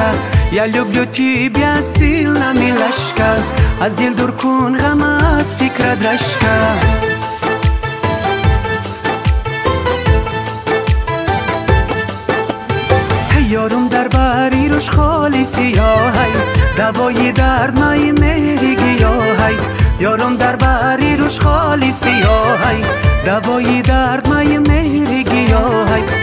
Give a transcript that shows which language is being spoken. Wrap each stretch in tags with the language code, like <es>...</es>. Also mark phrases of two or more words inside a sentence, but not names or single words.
<ru>Я люблю тебя сильно, милашка,</ru> <tg>аз дил дур кун гама аз фикра драшка.</tg> <fa>یارم در بری روش خالی سیاهی دوای درد مای مهری گیاهی یارم در بری روش خالی سیاهی دوای درد مای مهری گیاهی</fa>